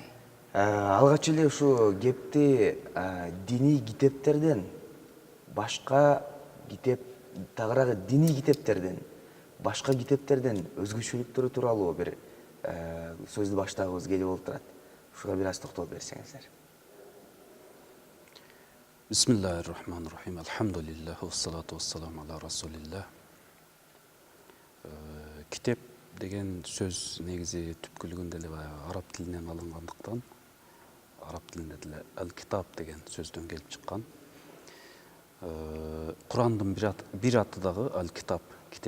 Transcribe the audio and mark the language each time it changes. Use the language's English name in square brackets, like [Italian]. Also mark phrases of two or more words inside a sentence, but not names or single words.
[Kyrgyz] Алгач эле ушу кепти диний китептерден башка китеп, тагыраагы диний китептерден башка китептерден өзгөчөлүктөрү тууралуу бир сөздү баштагыбыз келип отурат. Ушуга бир аз токтолуп берсеңиздер. [Arabic] بسم الله الرحمن الرحيم. الحمد لله والصلاة والسلام على رسول الله. [Kyrgyz] Китеп деген сөз негизи түпкүлүгүндө эле араб тилинен алынгандыктан, араб тилинде деле ал-китаб деген сөздөн келип чыккан. Курандын бир аты дагы ал-китаб, китеп.